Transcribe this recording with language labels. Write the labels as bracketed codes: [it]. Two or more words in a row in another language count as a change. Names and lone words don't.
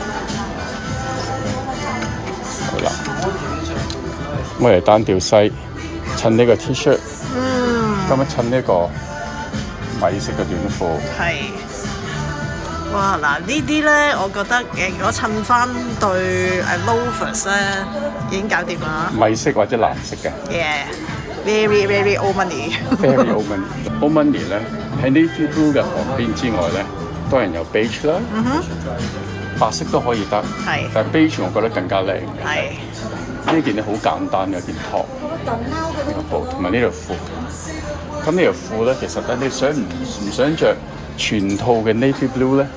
[yue] 好啦，我嚟單調西襯呢個 T-shirt。咁樣襯呢個米色嘅短褲。係。哇！嗱，呢啲咧，我覺得如果襯翻對loafers 咧，已經搞掂啦。米色或者藍色嘅。 [en] Yeah，very very old money。 Very old money。Old money [yue] 咧喺 [en] navy blue [yue] 嘅旁邊之外咧，當然有 beige 啦。白色都可以得。係。但係 beige 我覺得更加靚。係。呢件咧好簡單嘅一件 top。呢個布同埋呢條褲。咁呢條褲咧，其實咧，你想唔想着全套嘅 [en] navy blue [yue] 咧？